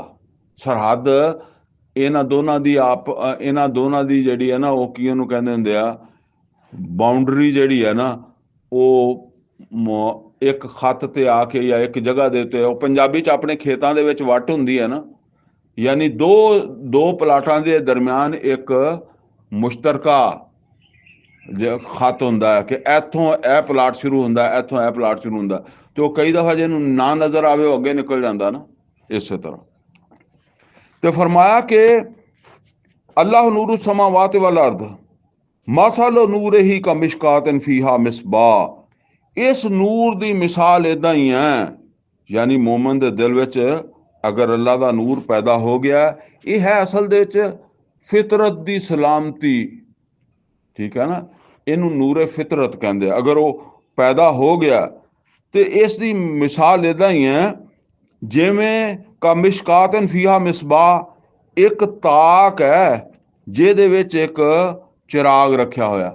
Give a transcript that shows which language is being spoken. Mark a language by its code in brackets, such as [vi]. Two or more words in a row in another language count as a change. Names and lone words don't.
[pa] ਸਰਹੱਦ ਇਹਨਾਂ ਦੋਨਾਂ ਦੀ ਜਿਹੜੀ ਹੈ ਨਾ ਉਹ ਕੀ ਉਹਨੂੰ ਕਹਿੰਦੇ ਹੁੰਦੇ ਆ, ਬਾਉਂਡਰੀ ਜਿਹੜੀ ਹੈ ਨਾ ਉਹ ਇੱਕ ਖੱਤ ਤੇ ਆ ਕੇ ਜਾਂ ਇੱਕ ਜਗ੍ਹਾ ਦੇ ਉੱਤੇ, ਉਹ ਪੰਜਾਬੀ 'ਚ ਆਪਣੇ ਖੇਤਾਂ ਦੇ ਵਿੱਚ ਵੱਟ ਹੁੰਦੀ ਹੈ ਨਾ, ਯਾਨੀ ਦੋ ਪਲਾਟਾਂ ਦੇ ਦਰਮਿਆਨ ਇੱਕ ਮੁਸ਼ਤਰਕਾ ਖੱਤ ਹੁੰਦਾ ਹੈ ਕਿ ਇੱਥੋਂ ਇਹ ਪਲਾਟ ਸ਼ੁਰੂ ਹੁੰਦਾ, ਇੱਥੋਂ ਇਹ ਪਲਾਟ ਸ਼ੁਰੂ ਹੁੰਦਾ। ਤੇ ਉਹ ਕਈ ਦਫਾ ਜਿਹਨੂੰ ਨਾ ਨਜ਼ਰ ਆਵੇ ਉਹ ਅੱਗੇ ਨਿਕਲ ਜਾਂਦਾ ਨਾ, ਇਸੇ ਤਰ੍ਹਾਂ। ਤੇ ਫਰਮਾਇਆ ਕਿ [ar] الله نور السماوات وال أرض مثل نوره ك مشكاة فيها مصباح. [pa] ਇਸ ਨੂਰ ਦੀ ਮਿਸਾਲ ਇਦਾਂ ਹੀ ਹੈ, ਯਾਨੀ ਮੋਮਨ ਦੇ ਦਿਲ ਵਿੱਚ ਅਗਰ ਅੱਲਾ ਦਾ ਨੂਰ ਪੈਦਾ ਹੋ ਗਿਆ, ਇਹ ਹੈ ਅਸਲ ਦੇ ਵਿੱਚ ਫਿਤਰਤ ਦੀ ਸਲਾਮਤੀ। ਠੀਕ ਹੈ ਨਾ। ਇਹਨੂੰ ਨੂਰੇ ਫਿਤਰਤ ਕਹਿੰਦੇ। ਅਗਰ ਉਹ ਪੈਦਾ ਹੋ ਗਿਆ ਤੇ ਇਸ ਦੀ ਮਿਸਾਲ ਇਦਾਂ ਹੀ ਹੈ ਜਿਵੇਂ [ar] ك مشكاة فيها مصباح, [pa] ਇੱਕ ਤਾਕ ਹੈ ਜਿਹਦੇ ਵਿੱਚ ਇੱਕ ਚਿਰਾਗ ਰੱਖਿਆ ਹੋਇਆ।